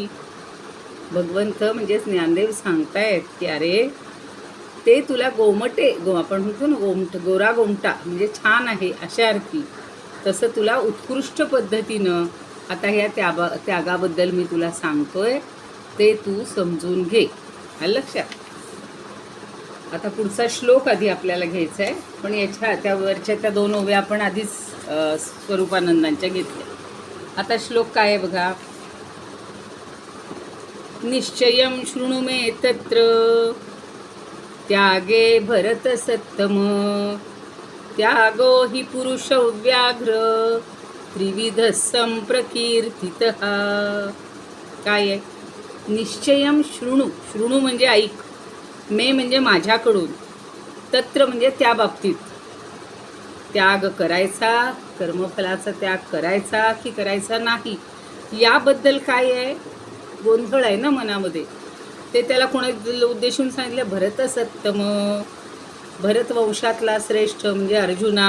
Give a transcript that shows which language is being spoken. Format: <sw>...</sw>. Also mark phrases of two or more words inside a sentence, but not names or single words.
<mr>भगवंत म्हणजे ज्ञानदेव सांगतायत की अरे ते तुला गोमटे आपण म्हणतो ना गोरा गोमटा म्हणजे छान आहे अशा अर्थी, तसं तुला उत्कृष्ट पद्धतीनं आता ह्या त्यागाबद्दल मी तुला सांगतोय, ते तू समजून घे. आलं लक्षात? आता पुढचा श्लोक आधी आपल्याला घ्यायचा आहे, पण याच्या त्यावरच्या त्या 2 ओव्या आपण आधीच स्वरूपानंदांच्या घेतल्या. आता श्लोक काय आहे बघा.</mr> <sa>निश्चयं शृणु मे तत्र त्यागे भरत सत्तम, त्यागो हि पुरुष व्याघ्र त्रिविध संप्रकीर्तितः.</sa> <mr>काय आहे?</mr> <sa>निश्चयं शृणु,</sa> <mr>शृणु म्हणजे ऐक, मे म्हणजे माझ्याकडून, तत्र म्हणजे त्या बाबतीत, त्याग करायचा, कर्मफलाचा त्याग करायचा की करायचा नाही याबद्दल काय आहे, गोंधळ आहे ना मनामध्ये. ते त्याला कोणी उद्देशून सांगितलं,</mr> <sa>भरत सत्तम,</sa> <mr>भरत वंशातला श्रेष्ठ म्हणजे अर्जुना.</mr>